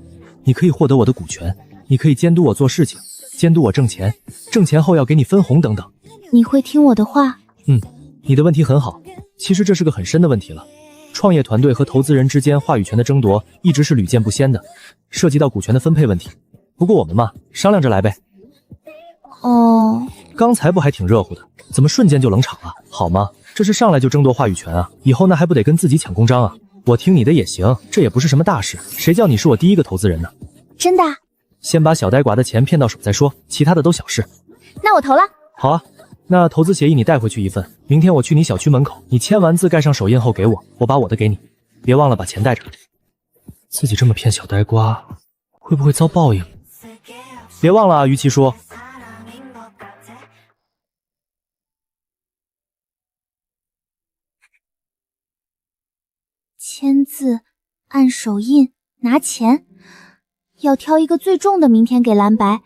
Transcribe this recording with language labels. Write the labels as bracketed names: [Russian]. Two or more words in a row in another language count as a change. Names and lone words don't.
[Chinese] 你可以獲得我的股权，你可以監督我做事情，監督我掙錢，挣錢後要給你分紅等等。你會聽我的話？你的問題很好，其實這是個很深的問題了。創業團隊和投資人之間話語權的爭奪一直是屢見不鮮的，涉及到股權的分配問題。不過我們嘛，商量着來唄。哦，剛才不還挺熱乎的，怎麼瞬間就冷场了？好吗？這是上來就爭夺話語權啊，以後那還不得跟自己搶公章啊？我听你的也行，這也不是什麼大事，誰叫你是我第一個投資人呢？真的？先把小呆寡的錢騙到手再說，其他的都小事。那我投了。好啊，那投資協議你帶回去一份，明天我去你小區門口，你簽完字蓋上手印後給我，我把我的給你，別忘了把錢帶着。自己這麼騙小呆瓜，會不會遭報應？別忘了啊，於琦叔。簽字，按手印，拿錢，要挑一個最重的，明天給藍白。